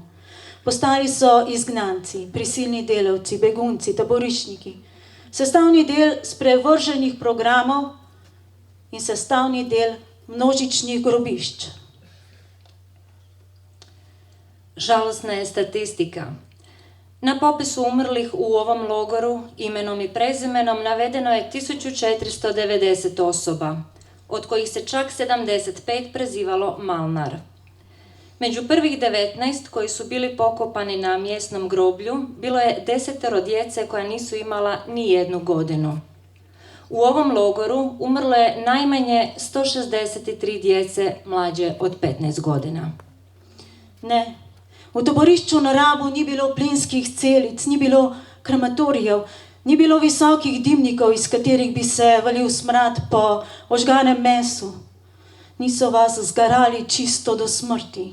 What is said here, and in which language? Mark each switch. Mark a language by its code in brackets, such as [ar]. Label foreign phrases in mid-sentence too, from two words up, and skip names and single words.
[sl] Postali so izgnanci, prisilni delavci, begunci, taboriščniki, sestavni del sprevrženih programov in sestavni del množičnih grobišč. Žalostna je statistika. [hr] Na popisu umrlih u ovom logoru imenom i prezimenom navedeno je 1490 osoba, od kojih se čak 75 prezivalo Malnar. Među prvih 19 koji su bili pokopani na mjesnom groblju bilo je 10 djece koja nisu imala ni 1 godinu. U ovom logoru umrlo je najmanje 163 djece mlađe od 15 godina. [sl] Ne, v taborišču na Rabu ni bilo plinskih celic, ni bilo krematorijev, ni bilo visokih dimnikov, iz katerih bi se valil smrad po ožganem mesu. Niso vas zgarali čisto do smrti.